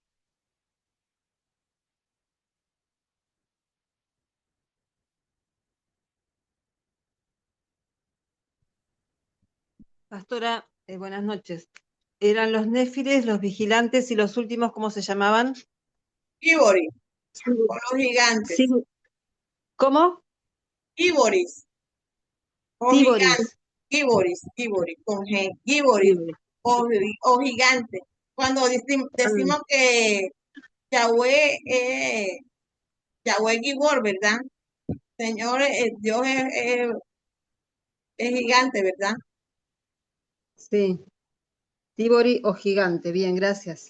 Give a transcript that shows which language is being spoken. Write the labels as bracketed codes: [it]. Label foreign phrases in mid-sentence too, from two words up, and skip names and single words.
[es] Pastora, buenas noches. ¿Eran los néfiles, los vigilantes y los últimos, cómo se llamaban? Gibori, con los gigantes. Sí. ¿Cómo? Giboris. Tíboris. Giboris, con G. Giboris o gigante. Cuando decimos que Yahweh Gibor, ¿verdad? Señor, Dios es gigante, ¿verdad? Sí. Tíbori o gigante. Bien, gracias.